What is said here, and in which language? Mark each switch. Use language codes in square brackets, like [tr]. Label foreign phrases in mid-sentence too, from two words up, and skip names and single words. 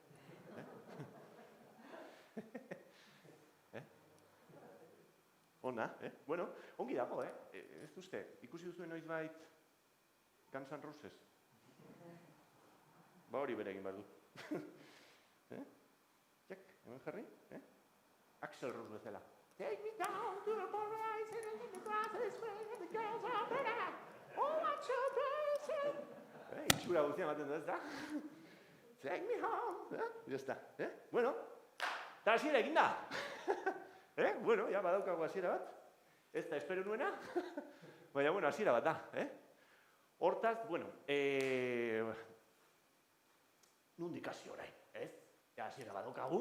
[eu] Ona, Bueno, ongi dago, Ez duzte, ikusi duzuen noizbait Guns N' Roses? Hori bere egin behar du. Txek, hemen jarri, Axl Rose bezala. [en] Take me down to the horizon and the grass is green and the girls are pretty. Oh, what you praising? [eu] Itxura guztia ematen du, ez da? [en] Take me home. [es] Ya está. [eu] Bueno, eta hasiera egin da. Bueno, ya badaukago hasiera bat. Ez da espero nuena. Baina, bueno, hasiera bat da. Hortaz, bueno, nondik hasi orain, ez? Ja, hasiera badaukagu.